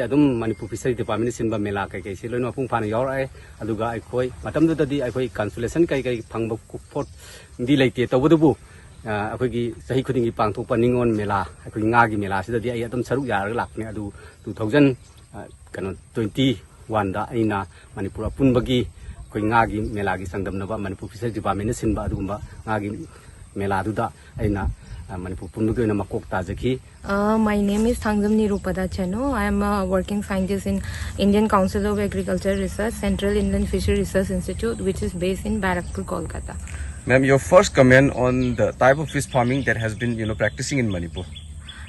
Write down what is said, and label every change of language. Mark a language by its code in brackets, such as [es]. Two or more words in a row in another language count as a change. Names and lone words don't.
[mni] adum Manipur Fisheries Department sinba mela kai kai se loina mapung phana yaur ai aduga ai khoi matam da di ai khoi cancellation kai kai phangba fort di leite tawdubu akoi gi sahi khuding gi pangthokpa ningon mela akoi nga gi mela sida di ai adum saruk yar lakne adu 2000 kano 21 da aina Manipur punbagi koi nga gi mela gi sangdamnaba Manipur Fisheries Department sinba adumba nga gi mela duda aina Manipur punbagi na makok tajaki. [en] My name is Thangjam Nirupada Chanu. I am a working scientist in Indian Council of Agriculture Research, Central Inland Fishery Research Institute, which is based in Barakpur, Kolkata. Ma'am, your first comment on the type of fish farming that has been, practicing in Manipur.